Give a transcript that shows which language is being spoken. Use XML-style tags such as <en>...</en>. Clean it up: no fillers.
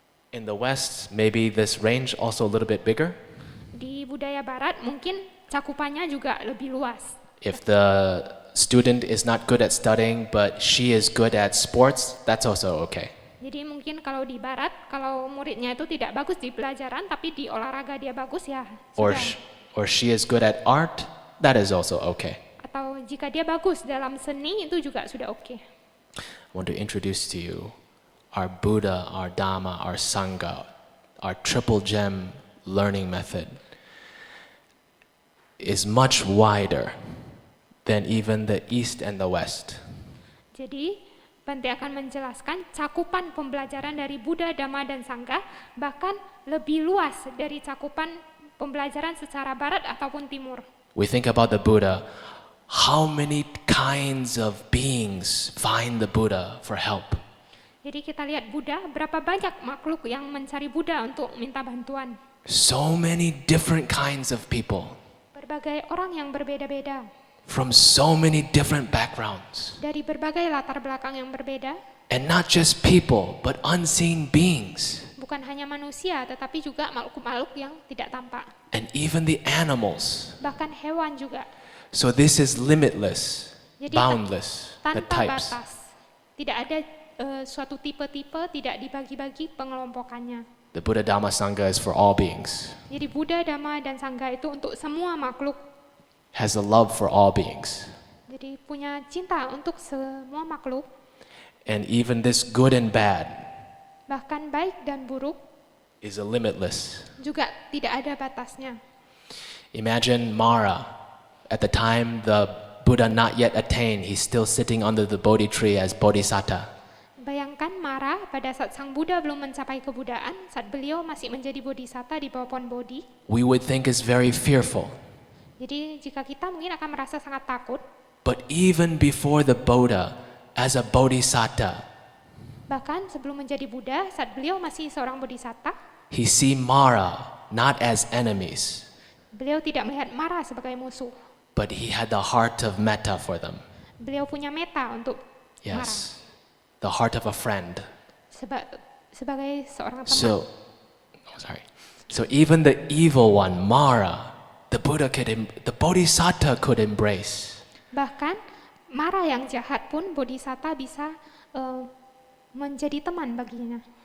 <en>In the West, maybe this range also a little bit bigger.</en> <id>Di budaya barat mungkin cakupannya juga lebih luas.</id> <en>If the student is not good at studying, but she is good at sports, that's also okay.</en> <id>Jadi mungkin kalau di barat, kalau muridnya itu tidak bagus di pelajaran, tapi di olahraga dia bagus ya</id> <en>Or,</en> <id>sudah.</id> <en>or she is good at art, that is also okay.</en> <id>Atau jika dia bagus dalam seni, itu juga sudah oke.</id> <en>I want to introduce to you our Buddha, our Dhamma, our Sangha, our triple gem learning method is much wider than even the East and the West.</en> <id>Jadi Bante akan menjelaskan cakupan pembelajaran dari Buddha, Dhamma, dan Sangha bahkan lebih luas dari cakupan pembelajaran secara barat ataupun timur.</id> <en>We think about the Buddha, how many kinds of beings find the Buddha for help?</en> <id>Jadi kita lihat Buddha, berapa banyak makhluk yang mencari Buddha untuk minta bantuan.</id> <en>So many different kinds of people</en> <id>Berbagai orang yang berbeda-beda,</id> <en>from so many different backgrounds.</en> <id>dari berbagai latar belakang yang berbeda,</id> <en>And not just people, but unseen beings.</en> <id>bukan hanya manusia tetapi juga makhluk-makhluk yang tidak tampak,</id> <en>And even the animals.</en> <id>bahkan hewan juga.</id> <en>So this is limitless,</en> <id>Jadi</id> <en>boundless, the</en> <id>tanpa</id> <en>types.</en> <id>batas. Tidak ada suatu tipe-tipe, tidak dibagi-bagi pengelompokannya.</id> <en>The Buddha Dhamma Sangha is for all beings,</en> <id>Jadi Buddha, Dhamma, dan Sangha itu untuk semua makhluk.</id> <en>has a love for all beings.</en> <id>Jadi punya cinta untuk semua makhluk,</id> <en>And even this good and bad</en> <id>bahkan baik dan buruk</id> <en>is a limitless.</en> <id>juga tidak ada batasnya.</id> <en>Imagine Mara, at the time the Buddha not yet attained, he's still sitting under the Bodhi tree as Bodhisatta.</en> <id>Bayangkan Mara pada saat Sang Buddha belum mencapai kebudaan, saat beliau masih menjadi bodhisatta di bawah pohon Bodhi.</id> <en>We would think is very fearful.</en> <id>Jadi jika kita mungkin akan merasa sangat takut,</id> <en>But even before the Buddha, as a Bodhisatta,</en> <id>bahkan sebelum menjadi Buddha, saat beliau masih seorang bodhisatta,</id> <en>he see Mara not as enemies,</en> <id>beliau tidak melihat Mara sebagai musuh.</id> <en>but he had the heart of metta for them.</en> <id>Beliau punya meta untuk Mara</id> <en>Yes, the heart of a friend.</en> <id>sebagai seorang teman.</id> <en>So, So even the evil one, Mara, the Bodhisatta could embrace.</en> <id>Bahkan Mara yang jahat pun bodhisatta bisa menjadi teman baginya.</id>